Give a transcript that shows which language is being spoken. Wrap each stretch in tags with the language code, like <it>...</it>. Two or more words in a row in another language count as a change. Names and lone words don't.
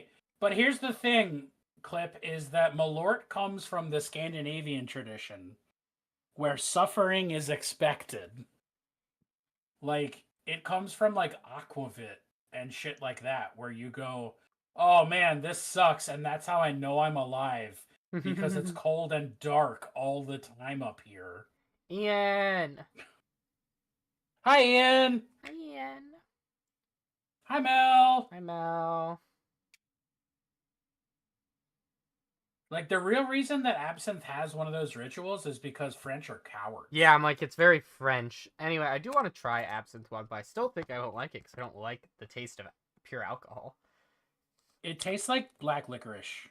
<en>But here's the thing, Clip, is that Malort comes from the Scandinavian tradition where suffering is expected. Like, it comes from, like, aquavit and shit like that, where you go, oh man, this sucks, and that's how I know I'm alive. Because it's cold and dark all the time up here. Ian! Hi, Ian! Hi, Ian. Hi, Mel! Hi, Mel. Like, the real reason that absinthe has one of those rituals is because French are cowards. Yeah, I'm like, it's very French. Anyway, I do want to try absinthe one, but I still think I don't like it because I don't like the taste of pure alcohol. It tastes like black licorice.</en>